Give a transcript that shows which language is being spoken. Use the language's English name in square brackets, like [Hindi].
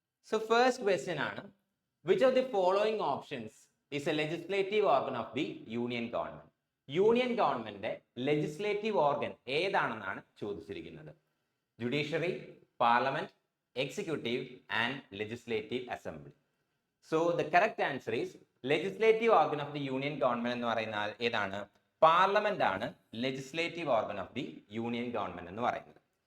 [English] So first question ആണ്, which of the following options is a legislative organ of the union government? [Malayalam] Union ഗവൺമെന്റിന്റെ legislative organ ഏതാണെന്നാണ് ചോദിച്ചിരിക്കുന്നത്. [English] Judiciary, parliament, executive and legislative assembly. So the correct answer is legislative organ of the union government [Malayalam] എന്ന് പറയുന്ന ഏതാണ്? Parliament ആണ് [English] legislative organ of the union government [Malayalam] എന്ന് പറയുന്നത്.